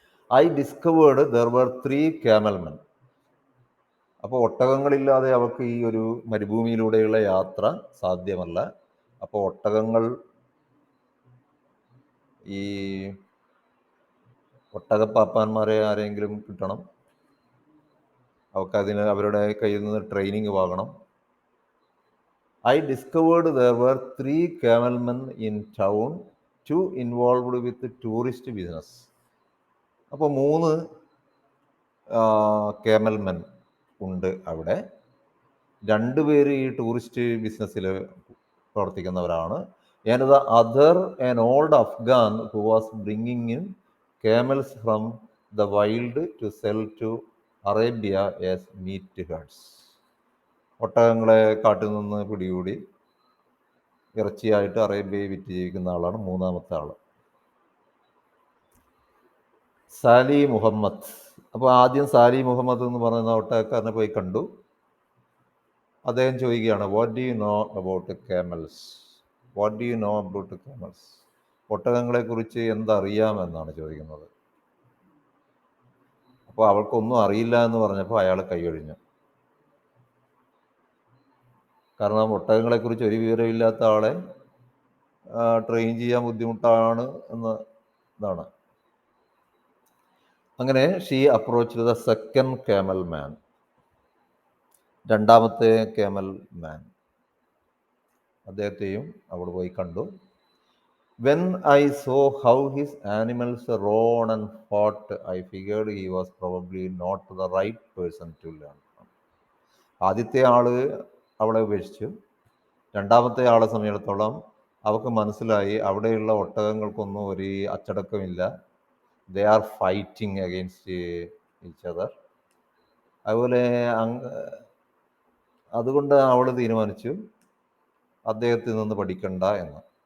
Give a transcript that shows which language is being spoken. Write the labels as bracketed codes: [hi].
[en] I discovered there were 3 camelmen. [ml] അപ്പോൾ ഒട്ടകങ്ങളില്ലാതെ അവൾക്ക് ഈ ഒരു മരുഭൂമിയിലൂടെയുള്ള യാത്ര സാധ്യമല്ല. അപ്പോൾ ഒട്ടകങ്ങൾ, ഈ ഒട്ടകപ്പാപ്പാന്മാരെ ആരെങ്കിലും കിട്ടണം. അവർക്ക് അവരുടെ കയ്യിൽ നിന്ന് ട്രെയിനിങ് വാങ്ങണം. [en] I discovered there were 3 camelmen in town, 2 involved with tourist business. [ml] അപ്പോൾ 3 കേമൽമെൻ ഉണ്ട് അവിടെ. 2 പേര് ഈ ടൂറിസ്റ്റ് ബിസിനസ്സിൽ പ്രവർത്തിക്കുന്നവരാണ്. [en] And the other an old Afghan who was bringing in camels from the wild to sell to Arabia as meat herds. [ml] ഒട്ടകങ്ങളെ കാട്ടിൽ നിന്ന് പിടികൂടി ഇറച്ചിയായിട്ട് അറേബ്യയിൽ വിറ്റ് ജീവിക്കുന്ന ആളാണ് 3-ാമത്തെ ആൾ, സാലി മുഹമ്മദ്. അപ്പോൾ ആദ്യം സാലി മുഹമ്മദ് എന്ന് പറയുന്ന ഒട്ടകക്കാരനെ പോയി കണ്ടു. അദ്ദേഹം ചോദിക്കുകയാണ്, [en] What do you know about camels? What do you know about camels? [ml] ഒട്ടകങ്ങളെക്കുറിച്ച് എന്തറിയാമെന്നാണ് ചോദിക്കുന്നത്. അപ്പോൾ അവൾക്കൊന്നും അറിയില്ല എന്ന് പറഞ്ഞപ്പോൾ അയാൾ കൈയൊഴിഞ്ഞു. കാരണം ഒട്ടകങ്ങളെക്കുറിച്ച് ഒരു വിവരമില്ലാത്ത ആളെ ട്രെയിൻ ചെയ്യാൻ ബുദ്ധിമുട്ടാണ് എന്ന ഇതാണ്. അങ്ങനെ [en] She approach the second camel man. [ml] 2-ാമത്തെ camel man, അദ്ദേഹത്തെയും അവൾ പോയി കണ്ടു. [en] When I saw how his animals roared and fought, I figured he was probably not the right person to learn from. [ml] ആദ്യത്തെ ആള് അവളെ ഉപേക്ഷിച്ചു. 2-ാമത്തെ ആളെ സംബന്ധിച്ചിടത്തോളം അവൾക്ക് മനസ്സിലായി അവിടെയുള്ള ഒട്ടകങ്ങൾക്കൊന്നും ഒരു അച്ചടക്കമില്ല. [en] They are fighting against each other. [ml] അതുപോലെ അതുകൊണ്ട് അവൾ തീരുമാനിച്ചു അദ്ദേഹത്തിൽ നിന്ന് പഠിക്കണ്ട എന്ന്.